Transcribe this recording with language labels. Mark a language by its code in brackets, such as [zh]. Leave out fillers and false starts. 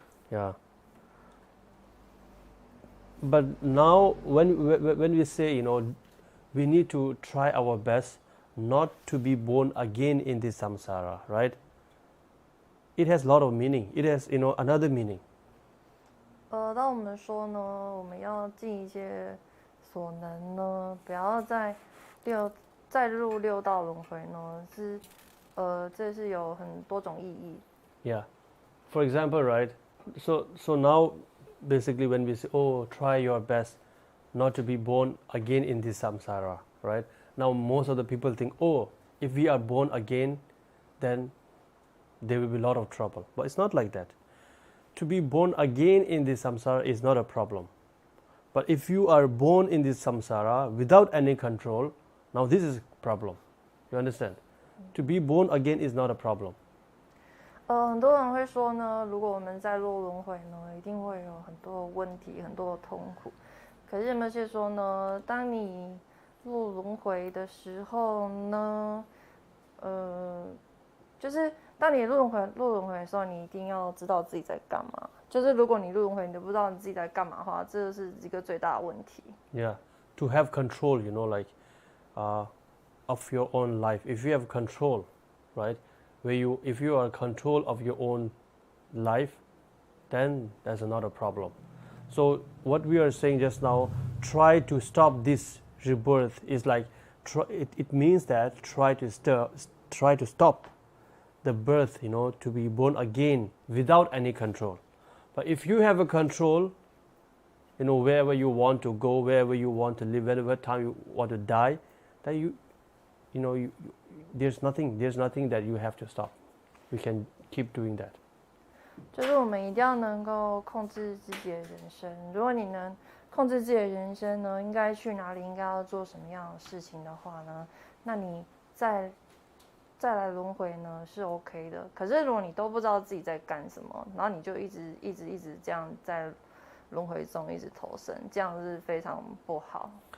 [en] Yeah. But now when we say, we need to try our best not to be born again in this samsara, right? It has a lot of meaning. It has, another meaning. [zh] 当我们说呢，我们要尽一切所能呢，不要再入六道轮回呢，这是有很多种意义。 [en] Yeah. For example, right? So now basically when we say, try your best not to be born again in this samsara, right? Now most of the people think, oh, if we are born again, then there will be a lot of trouble. But it's not like that. To be born again in this samsara is not a problem. But if you are born in this samsara without any control, now this is a problem. You understand? To be born again is not a problem. [zh] 很多人会说呢，如果我们在落轮回呢，一定会有很多问题、很多痛苦。可是有没有些说呢，当你落轮回的时候呢，就是当你落轮回的时候，你一定要知道自己在干嘛。就是如果你落轮回，你都不知道你自己在干嘛的话，这是一个最大的问题。 [en] Yeah, to have control, like of your own life. If you have control, right? If you are in control of your own life, then that's not a problem. So what we are saying just now, try to stop this rebirth is like it means that try to stop the birth, to be born again without any control. But if you have a control, wherever you want to go, wherever you want to live, whatever time you want to die, then there's nothing that you have to stop. You can keep doing that. [zh] 就是我们一定要能够控制自己的人生。如果你能控制自己的人生呢，应该去哪里，应该要做什么样的事情的话呢，那你再来轮回呢是 OK 的。可是如果你都不知道自己在干什么，然后你就一直这样在轮回中一直投生，这样是非常不好。